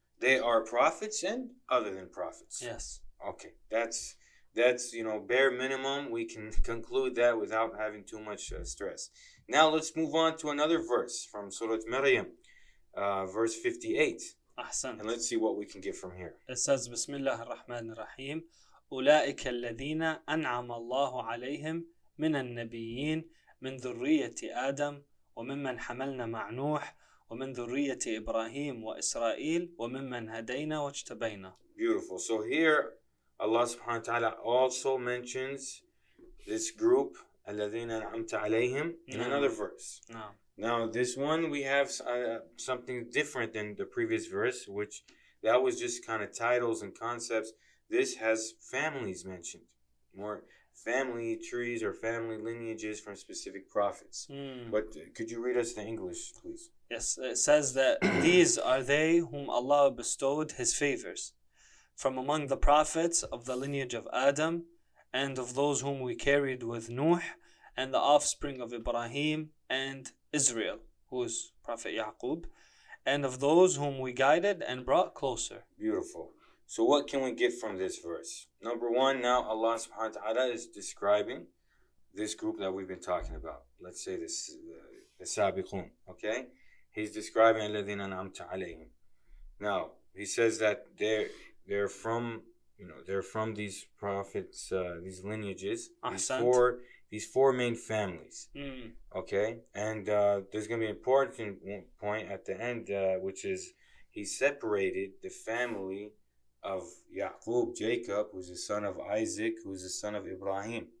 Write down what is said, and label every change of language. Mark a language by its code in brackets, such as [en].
[en] They are prophets and other than prophets. Yes. Okay, that's bare minimum. We can conclude that without having too much stress. Now let's move on to another verse from Surah Maryam, verse 58. [ar] أحسن. [en] And let's see what we can get from here. It says, [ar] بسم الله الرحمن الرحيم. أولئك الذين أنعم الله عليهم من النبيين من ذرية آدم وممن حملنا مع نوح ومن ذرية إبراهيم وإسرائيل وممن هدينا واجتبينا. [en] Beautiful. So here Allah subhanahu wa ta'ala also mentions this group [ar] الذين أنعمت عليهم [en] in another verse. Now this one we have something different than the previous verse, which that was just kind of titles and concepts. This has families mentioned, more family trees or family lineages from specific prophets. But could you read us the English, please? Yes, it says that these are they whom Allah bestowed His favors from among the prophets of the lineage of Adam, and of those whom we carried with Nuh, and the offspring of Ibrahim and Israel, who is Prophet Yaqub, and of those whom we guided and brought closer. Beautiful. So what can we get from this verse? Number one, now Allah subhanahu wa ta'ala is describing this group that we've been talking about. Let's say this, the Sabiqun, okay? He's describing [ar] الَّذِينَ أَنْعَمْتَ عَلَيْهِمْ. [en] Now, he says that they're from, they're from these prophets, these lineages, these four main families. Okay, and there's going to be an important point at the end, which is he separated the family of Yaqub, Jacob, who's the son of Isaac, who's the son of Ibrahim.